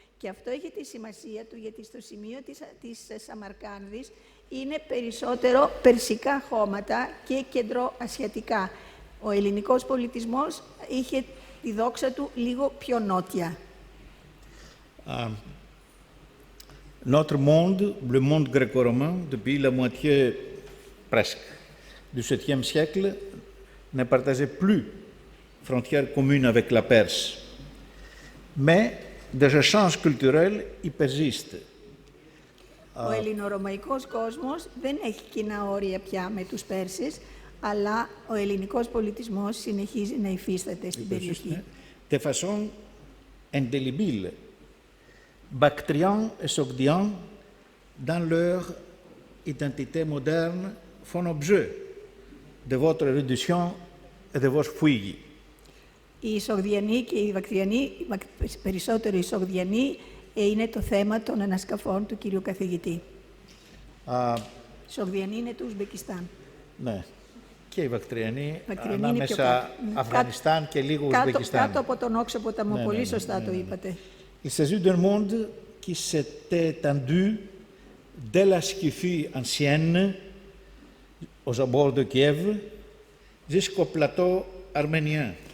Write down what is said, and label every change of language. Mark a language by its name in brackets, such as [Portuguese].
[Greek] Και αυτό έχει τη σημασία του, γιατί στο σημείο της Σαμαρκάνδης είναι περισσότερο περσικά χώματα και κεντροασιατικά. Ο ελληνικός πολιτισμός είχε τη δόξα του λίγο πιο νότια. [French] Notre monde, le monde gréco-romain, depuis la moitié presque du 7e siècle, ne partageait plus frontières communes avec la Perse. Mais des échanges culturels y persistent. [Greek] Ο ελληνορωμαϊκός κόσμος δεν έχει κοινά όρια πια με τους Πέρσες, αλλά ο ελληνικός πολιτισμός συνεχίζει να υφίσταται στην περιοχή. [French] De façon indélébile, Bactrians et Sogdians, dans leur identité moderne, font objet de votre réduction et de votre fouille. [Greek] Οι Ισογδιανοί και οι Βακτριανοί, περισσότερο οι Ισογδιανοί, είναι το θέμα των ανασκαφών του κυρίου καθηγητή. Ισογδιανοί είναι του Ουσμπεκιστάν. Ναι. Και οι Βακτριανοί Βακτριανοί ανάμεσα Αφγανιστάν και λίγο Ουσμπεκιστάν. Κάτω από τον Όξο ποταμό, πολύ σωστά το είπατε. [French] Il s'agit d'un monde qui s'était étendu dès la Skyphie ancienne, aux abords de Kiev, jusqu'au plateau arménien.